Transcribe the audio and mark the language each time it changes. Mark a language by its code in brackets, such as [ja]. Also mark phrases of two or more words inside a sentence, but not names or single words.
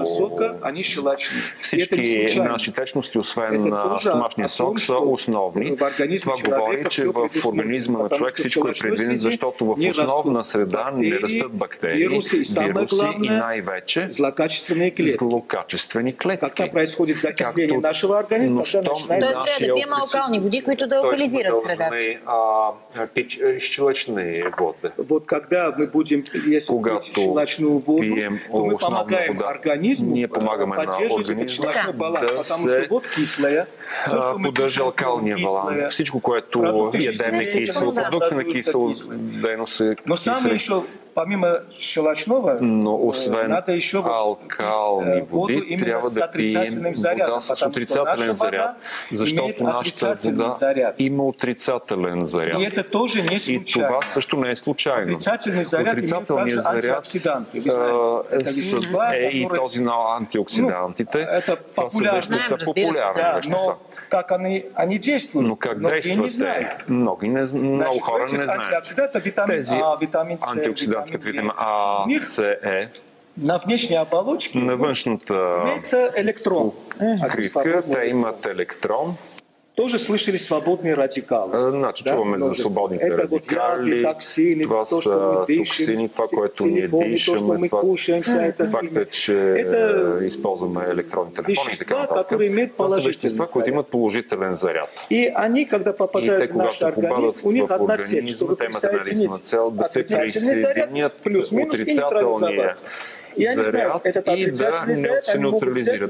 [bg] Всички наши течности, освен стомашния сок, са основни. Това говори, че в организма на човек всичко е предвидено, защото в основна среда не растат бактерии, вируси и най-вече злокачествени клетки. [ru] Как происходит закисление нашего организма? [bg] Тоест трябва да пием алкални води, които да алкализират средата. [ru] Щелочные воды. Вот когда мы будем есть щелочную воду, то мы помогаем организму поддерживать этот щелочной баланс, потому что вот кислая, [bg] поддържа алкалния баланс. Всичко, което ядем е кисело, продукти на кисело дейност е кисело. [ru] Помимо щелочного, [bg] но освен алкални води, трябва да пием вода с отрицателен заряд, защото нашата вода има отрицателен заряд. И това също не е случайно. Отрицателният заряд е и този на антиоксидантите. Това са вещества популярни вещества. Но как действат те? Много хора не знаят. Тези антиоксиданти, като витамин А, С, Е, [ru] на внешней оболочке имеется электрон. [bg] Покривка, те имат електрон. [ru] Тоже слышали свободные радикалы. [bg] Значи, чуваме за свободните радикали. Това са токсини, това, което ние дишаме. Факт че използваме електронни телефони и така нататък. Това са вещества, които имат положителен заряд. И те, когато попадат в организма, те имат една единствена цел да се присъединят отрицателния заряд и да не се неутрализират.